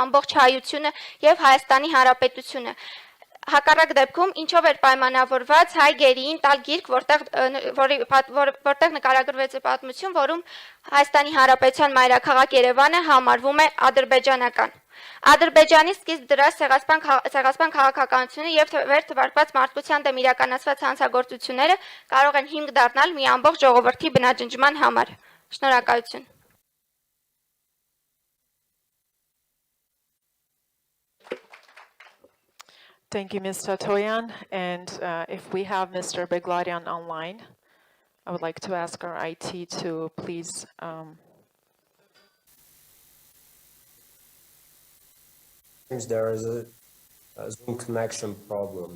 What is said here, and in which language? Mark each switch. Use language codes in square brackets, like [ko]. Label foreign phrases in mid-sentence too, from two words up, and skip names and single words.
[hy] ամբողջ հայությունը եւ Հայաստանի հանրապետությունը։ Հակառակ դեպքում ինչով էր պայմանավորված հայ գերիին տալ գիրք, որտեղ նկարագրվեց է պատմություն, որում Հայաստանի Հանրապետության մայրաքաղաք Երևանը համարվում է ադրբեջանական։ Ադրբեջանի սկիզբ դրած ցեղասպան քաղաքականությունը եւ վեր թվարկված մարդկության դեմ իրականացված հանցագործությունները կարող են հիմք դառնալ մի ամբողջ ժողովրդի բնաջնջման համար։ Շնորհակալություն։ [en] Thank you, Ms. Tatoyan. And if we have Mr. Beglaryan online, I would like to ask our IT to please. Seems there is a Zoom connection problem.